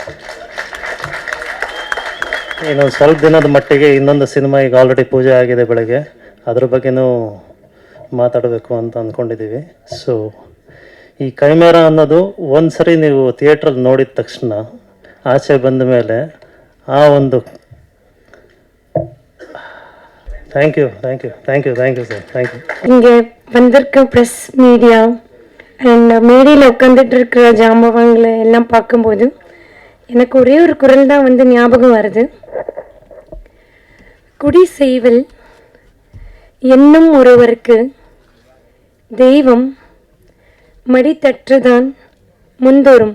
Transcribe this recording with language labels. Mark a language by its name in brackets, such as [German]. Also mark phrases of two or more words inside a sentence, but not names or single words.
[Kannada] ಇನ್ನೊಂದು ಸ್ವಲ್ಪ ದಿನದ ಮಟ್ಟಿಗೆ ಇನ್ನೊಂದು ಸಿನಿಮಾ ಈಗ ಆಲ್ರೆಡಿ ಪೂಜೆ ಆಗಿದೆ ಬೆಳಗ್ಗೆ, ಅದ್ರ ಬಗ್ಗೆನೂ ಮಾತಾಡಬೇಕು ಅಂತ ಅಂದ್ಕೊಂಡಿದ್ದೀವಿ. ಸೊ ಈ ಕೈಮೇರಾ ಅನ್ನೋದು ಒಂದು ಸರಿ ನೀವು ಥಿಯೇಟ್ರಲ್ಲಿ ನೋಡಿದ ತಕ್ಷಣ ಆಚೆ ಬಂದ ಮೇಲೆ ಆ ಒಂದು [English] Thank you sir, thank you. [Tamil] இங்கே வந்திருக்க [English] press media and [Tamil] மேடையில் உட்காந்துட்டு இருக்கிற ஜாம்பவாங்களை எல்லாம் பார்க்கும்போது எனக்கு ஒரே ஒரு குரல் தான் வந்து ஞாபகம் வருது. குடி செய்வல் என்னும் ஒருவருக்கு தெய்வம் மடித்தற்றுதான் முந்தோறும்.